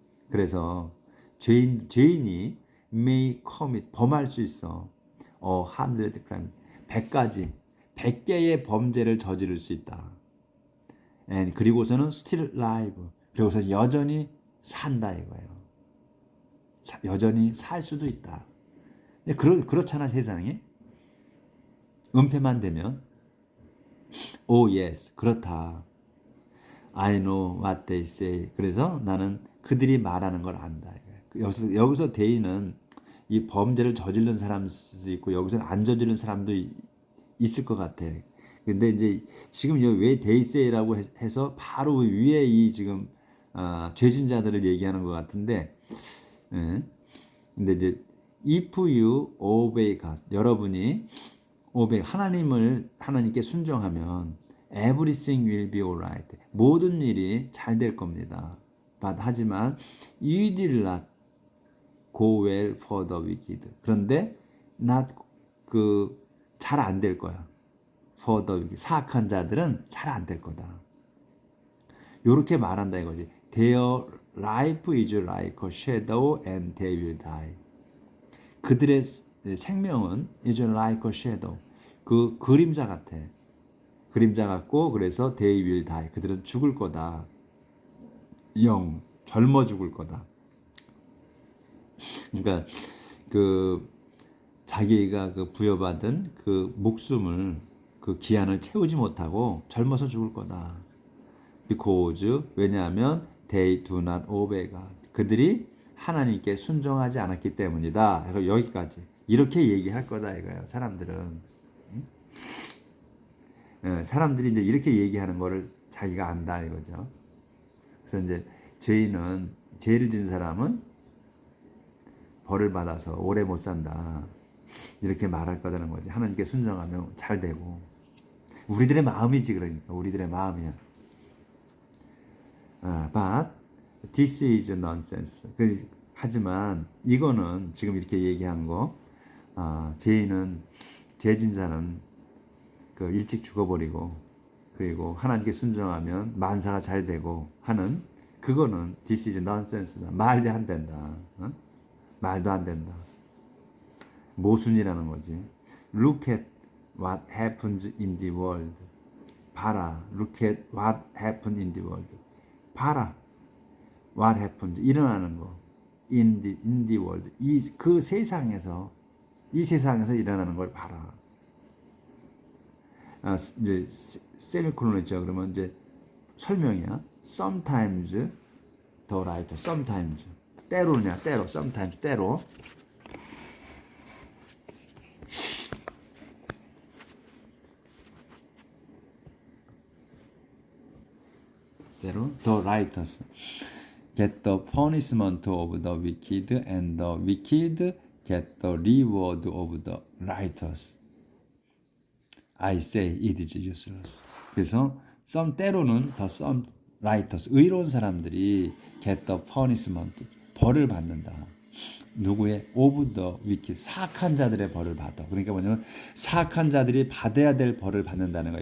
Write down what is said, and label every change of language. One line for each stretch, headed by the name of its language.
Korean: 그래서 죄인이 may commit 범할 수 있어. 100 crimes 100개의 범죄를 저지를 수 있다.
English: And
Korean: 그리고서는
English: still alive.
Korean: 그리고서 여전히 산다 이거예요. 여전히 살 수도 있다. 그렇잖아 세상에. 은폐만 되면
English: oh yes
Korean: 그렇다.
English: I know what they say.
Korean: 그래서 나는 그들이 말하는 걸 안다. 여기서 they는 이 범죄를 저지른 사람도 있고 여기서는 안 저지른 사람도 있을 것 같아. 근데 이제 지금 왜 데이세이라고 해서 바로 위에 이 지금 죄진 자들을 얘기하는 것 같은데, 예. 근데 이제
English: if you obey God,
Korean: 여러분이
English: obey
Korean: 하나님께 순종하면
English: everything will be alright.
Korean: 모든 일이 잘 될 겁니다. 하지만
English: you did not go well for the wicked.
Korean: 그런데 not 잘 안 될 거야.
English: for the wicked.
Korean: 사악한 자들은 잘 안 될 거다. 요렇게 말한다 이거지.
English: Their life is like a shadow and they will die.
Korean: 그들의 생명은
English: is like a shadow.
Korean: 그 그림자 같아. 그림자 같고 그래서
English: they will die.
Korean: 그들은 죽을 거다. 젊어 죽을 거다. 그러니까 자기가 부여받은 목숨을 기한을 채우지 못하고 젊어서 죽을 거다.
English: Because
Korean: 왜냐하면
English: they do not obey God.
Korean: 그들이 하나님께 순종하지 않았기 때문이다. 여기까지 이렇게 얘기할 거다 이거예요. 사람들은 사람들이 이제 이렇게 얘기하는 거를 자기가 안다 이거죠. 그래서 이제 죄를 지은 사람은 벌을 받아서 오래 못 산다. 이렇게 말할 거다는 거지. 하나님께 순종하면 잘 되고. 우리들의 마음이지 그러니까. 우리들의 마음이야.
English: But this is nonsense.
Korean: 하지만 이거는 지금 이렇게 얘기한 거, 죄진 자는 일찍 죽어버리고 그리고 하나님께 순종하면 만사가 잘 되고 하는 그거는
English: this is nonsense
Korean: 다. 말도 안 된다. 말도 안 된다. 모순이라는 거지.
English: Look at what happens in the world.
Korean: 봐라.
English: Look at what happens in the world.
Korean: 봐라.
English: What happens.
Korean: 일어나는 거.
English: In the world.
Korean: 이 세상에서 일어나는 걸 봐라. 이제 세미콜론 있죠. 그러면 이제 설명이야.
English: Sometimes the right. Sometimes.
Korean: 때로냐. 때로.
English: Sometimes.
Korean: 때로.
English: The righteous get the punishment of the wicked, and the wicked get the reward of the righteous. I say it is useless.
Korean: 그래서 때로는
English: some righteous
Korean: 의로운 사람들이
English: get the punishment
Korean: 벌을 받는다. 누구의
English: of the wicked
Korean: 사악한 자들의 벌을 받아. 그러니까 뭐냐면 사악한 자들이 받아야 될 벌을 받는다는 거야.